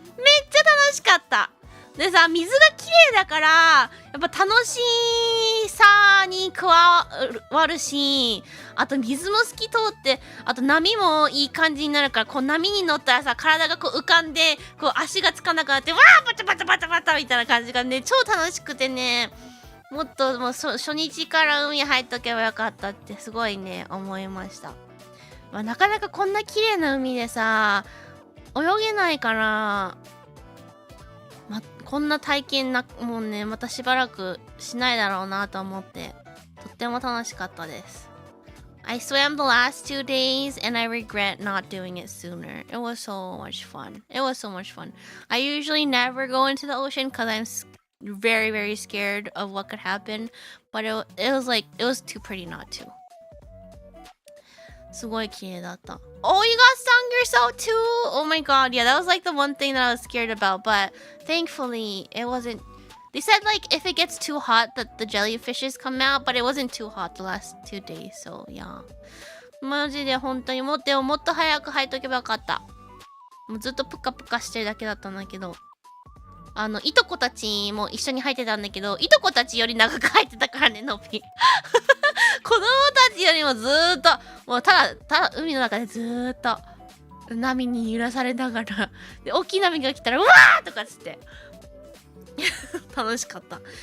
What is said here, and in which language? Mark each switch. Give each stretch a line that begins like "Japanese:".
Japanese: めっちゃ楽しかった。でさ、水が綺麗だからやっぱ楽しさに加わるし、あと水も透き通って、あと波もいい感じになるから、こう波に乗ったらさ、体がこう浮かんで、こう足がつかなくなって、わーバタバタバタバタみたいな感じがね、超楽しくてね、もっともう初日から海入っとけばよかったってすごいね思いました。なかなかこんな綺麗な海でさ泳げないから、こんな体験もうねまたしばらくしないだろうなと思って、とっても楽しかったです。
English: I swam the last 2 days and I regret not doing it sooner. It was so much fun. It was so much fun. I usually never go into the ocean because I'm very, very scared of what could happen. But it was too pretty not to.
Japanese: すごい綺麗だった。
English: Oh, you got stung yourself too? Oh my god. Yeah, that was like the one thing that I was scared about. But thankfully, it wasn't. They said like if it gets too hot that the jellyfishes come out. But it wasn't too hot the last 2 days. So yeah.
Japanese: マジで本当にもっと早く入っとけばよかった。もうずっとプカプカしてるだけだったんだけど。いとこたちも一緒に入ってたんだけど、いとこたちより長く入ってたからね、のっぴ。子供たちよりもずーっと、もうただ海の中でずーっと波に揺らされながら、で、大きい波が来たら、うわーとかつって。楽しかった。